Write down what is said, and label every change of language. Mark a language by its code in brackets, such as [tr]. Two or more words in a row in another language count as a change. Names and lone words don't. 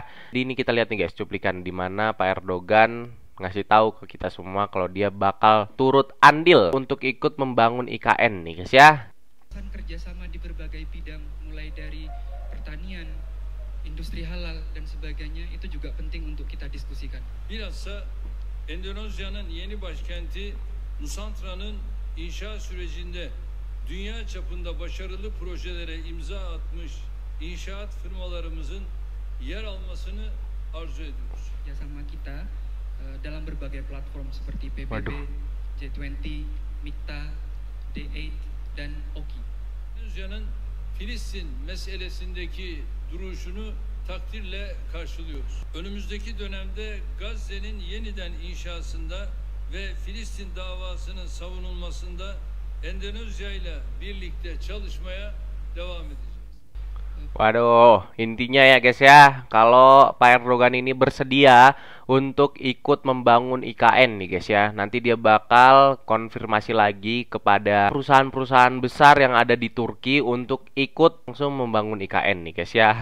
[id] Di ini kita lihat nih guys cuplikan di mana Pak Erdogan ngasih tahu ke kita semua kalau dia bakal turut andil untuk ikut membangun IKN nih guys ya. Kerjasama di berbagai bidang, mulai dari pertanian, industri halal dan sebagainya, itu juga penting untuk kita diskusikan. [tr] Bilhassa Endonezya'nın yeni başkenti Nusantra'nın inşa sürecinde dünya çapında başarılı projelere imza atmış inşaat firmalarımızın yer almasını arzu ediyoruz. [id] Kerjasama kita dalam berbagai platform seperti PBB, G20, MIKTA, D8, dan OKI. [tr] Endonezya'nın Filistin meselesindeki duruşunu takdirle karşılıyoruz. Önümüzdeki dönemde Gazze'nin yeniden inşasında ve Filistin davasının savunulmasında Endonezya ile birlikte çalışmaya devam edeceğiz. [id] Waduh, intinya ya guys ya, kalau Pak Erdogan ini bersedia untuk ikut membangun IKN nih guys ya, nanti dia bakal konfirmasi lagi kepada perusahaan-perusahaan besar yang ada di Turki untuk ikut langsung membangun IKN nih guys ya.